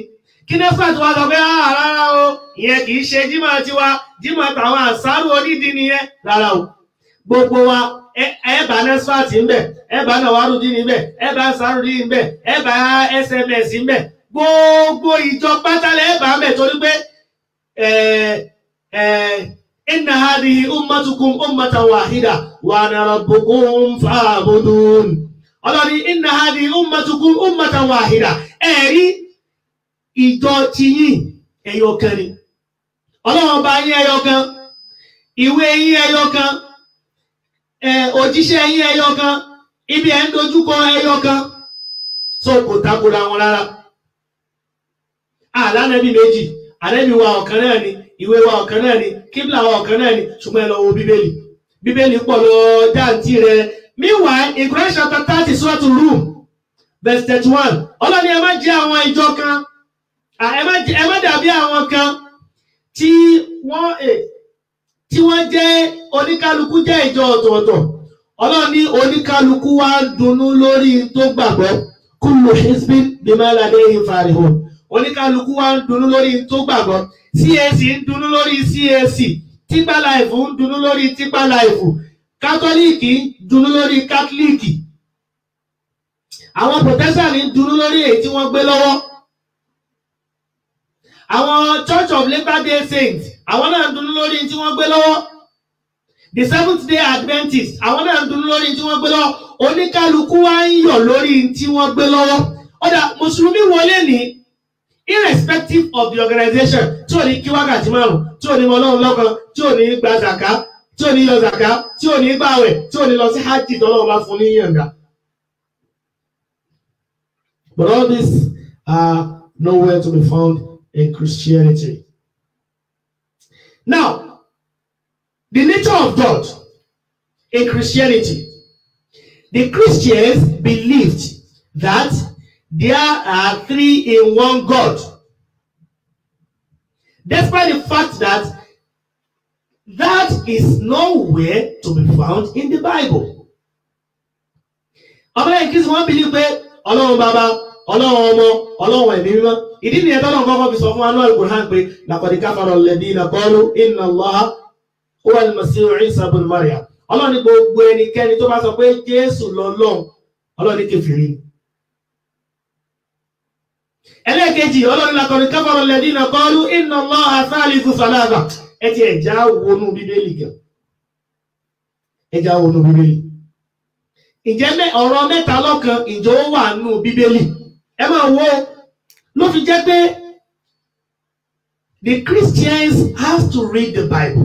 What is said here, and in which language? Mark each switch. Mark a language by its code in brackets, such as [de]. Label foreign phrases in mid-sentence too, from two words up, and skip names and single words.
[yo] Kí Nasfat wá sọ pé rárá o, ìyẹn kì í ṣe Jímọ̀ tiwa, Jímọ̀ tàwọn Ansaru Onídin nìyẹn. Rárá o. Gbogbo wa ẹ bá Nasfat ń bẹ̀, ẹ bá Nawaru Din ń bẹ̀, ẹ bá Ansaru Din ń bẹ̀, ẹ bá SMS ń bẹ̀. Gbogbo ìjọ pátálẹ̀ ẹ bá ń bẹ̀ torí pé [ar] إن هذه أمتكم أمة واحدة وأنا ربكم فاعبدون. [yo] Ọlọ́ni [ar] إن هذه أمتكم أمة واحدة. [yo] Ẹ̀rí ìjọ tiyín ẹyọkan ni. Ọlọ́run bá yín ẹyọkan, ìwé yín ẹyọkan, òjíṣẹ́ yín ẹyọkan, ibi ẹ̀ ń dojúkọ ẹyọkan. So kò takora wọn rárá. Àlànàbí méjì, ànábì wa ọ̀kan náà ni, ìwé wa ọ̀kan náà ni, kíbla wa ọ̀kan náà ni, ṣùgbọ́n ẹ lọ wo Bíbélì. Bíbélì pọ̀ lọ dáǹtì rẹ̀. [en] Meanwhile, in Quran chapter 30, Surah Rum, verse 31, [yo] Ọlọ́run ní ẹ má jẹ́ àwọn ìjọ kan, ẹ má dàbí àwọn kan tí wọ́n jẹ́ oníkálukú jẹ́ ìjọ ọ̀tọ̀ọ̀tọ̀. Ọlọ́run ní oníkálukú wá dunnú lórí tó gbàgbọ́. [ar] كل حزب بما لديهم فرحون. [yo] Oníkálukú wá ń dunnú lórí tó gbàgbọ́. CAC ń dunnú lórí CAC. Tipa Life ń dunnú lórí Tipa Life. Kátólíìkì ń dunnú lórí Kátólíìkì. Àwọn Protestant ń dunnú lórí èyí tí wọ́n gbé lọ́wọ́. Àwọn Church of Latter-day Saints àwọn náà ń dunnú lórí tí wọ́n gbé lọ́wọ́. The Seventh-day Adventists àwọn náà ń dunnú lórí tí wọ́n gbé lọ́wọ́. Oníkálukú wá ń yọ̀ lórí tí wọ́n gbé lọ́wọ́. Ọ̀dà Mùsùlùmí wọlé ní [en] irrespective of the organization [yo] tí ò ní kí wákàtí márùn-ún, tí ò ní mọ Ọlọ́run lọ́kan, tí ò ní gba zàká, tí ò ní yọ zàká, tí ò ní gbààwẹ̀, tí ò ní lọ sí hajj tọ́lọ́run bá fún ní yànga. [en] But all these are nowhere to be found in Christianity. Now, the nature of God in Christianity. The Christians believed that there are 3 in 1 God. Despite the fact that is nowhere to be found in the Bible. [yo] Ọmọ ẹ̀kí sí wọ́n believe pé Ọlọ́run Baba, Ọlọ́run Ọmọ, Ọlọ́run Ẹ̀mí Mímọ́. Ìdí nìyẹn tọ́lọ́run kọ́kọ́ fi sọ fún wa nínú Al-Qur'an pé [ar] لقد كفر الذين قالوا إن الله هو المسيح عيسى ابن مريم. [yo] Ọlọ́run ní gbogbo ẹnikẹ́ni tó bá sọ pé Jésù lọ́lọ́run, Ọlọ́run ní kèfèrí. Ẹlẹ́ẹ̀kejì, Ọlọ́run [ar] لقد كفر الذين قالوا إن الله ثالث ثلاثة. [yo] Ẹ ti ẹ̀já wọnú Bíbélì gan. Ẹ̀já wọnú Bíbélì. Ǹjẹ́ ọ̀rọ̀ mẹ́ta lọ́kan ìjọ wà nínú Bíbélì? Ẹ máa wo ló fi jẹ́ pé [en] the Christians have to read the Bible.